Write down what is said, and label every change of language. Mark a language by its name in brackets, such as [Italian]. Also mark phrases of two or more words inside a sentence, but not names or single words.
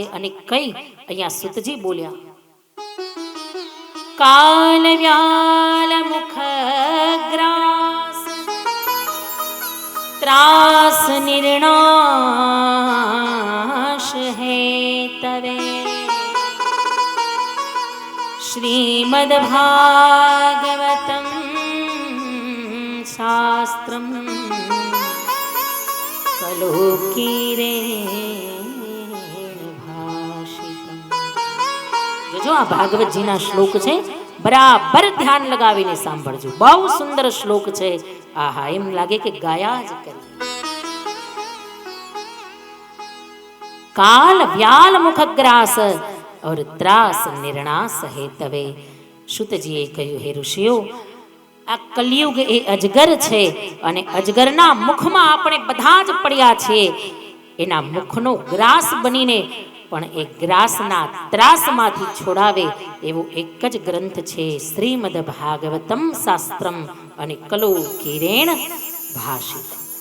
[Gujarati] અને કઈ? અહીંયા સુતજી બોલ્યા, [Sanskrit] કાલ વ્યાલ મુખ ગ્રાસ ત્રાસ નિર્ણાશ श्रीमद्भागवतं शास्त्रं कलोकीरेण भाषितम्। [Gujarati] જો આ ભાગવતજીના શ્લોક છે, બરાબર ધ્યાન લગાવીને સાંભળજો. બહુ સુંદર શ્લોક છે. આહા, એમ લાગે કે ગાયા જ કરી. [Sanskrit] काल व्याल मुखग्रास और ત્રાસ નિર્ણાસ હેતવે. [Gujarati] શુતજીએ કહ્યું, હે ઋષિઓ, આ કલયુગ એ અજગર છે અને અજગરના મુખમાં આપણે બધા જ પડ્યા છીએ. એના મુખનો ગ્રાસ બનીને પણ એ ગ્રાસના ત્રાસમાંથી છોડાવે એવો એક જ ગ્રંથ છે [Sanskrit] શ્રીમદ ભાગવતમ શાસ્ત્રમ [Gujarati] અને [Sanskrit] કલોકીરેણ ભાષિતમ.